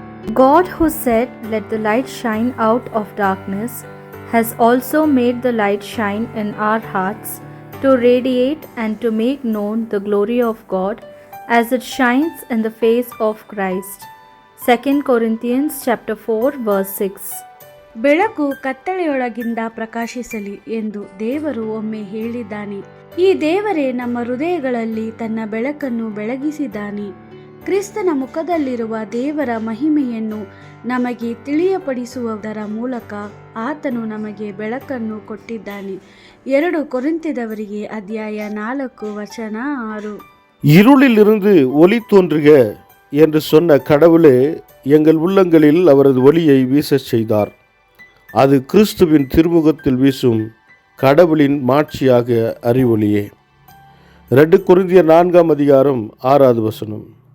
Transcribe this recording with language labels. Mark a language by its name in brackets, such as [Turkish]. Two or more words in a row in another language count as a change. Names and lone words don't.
[English] God, who said, "Let the light shine out of darkness," has also made the light shine in our hearts to radiate and to make known the glory of God as it shines in the face of Christ. 2 Corinthians chapter 4 verse 6. [Kannada] ಬೆಳಕು ಕತ್ತಲೆಯೊಳಗಿಂದ ಪ್ರಕಾಶಿಸಲಿ ಎಂದು ದೇವರು ಒಮ್ಮೆ ಹೇಳಿದ್ದಾನೆ. ಈ ದೇವರೇ ನಮ್ಮ ಹೃದಯಗಳಲ್ಲಿ ತನ್ನ ಬೆಳಕನ್ನು ಬೆಳಗಿಸಿದ್ದಾನೆ. ಕ್ರಿಸ್ತನ ಮುಖದಲ್ಲಿರುವ ದೇವರ ಮಹಿಮೆಯನ್ನು ನಮಗೆ ತಿಳಿಯಪಡಿಸುವುದರ ಮೂಲಕ ಆತನು ನಮಗೆ ಬೆಳಕನ್ನು ಕೊಟ್ಟಿದ್ದಾನೆ. 2 ಕೊರಿಂಥದವರಿಗೆ ಅಧ್ಯಾಯ 4 ವಚನ 6. [Tamil] இருளிலிருந்து ஒளி தோன்றுக என்று சொன்ன கடவுளே எங்கள் உள்ளங்களில் அவரது ஒளியை வீசச் செய்தார். அது கிறிஸ்துவின் திருமுகத்தில் வீசும் கடவுளின் மாட்சியாக அறிவொளியே. 2 கொரிந்தியர் 4 அதிகாரம் 6 வசனம்.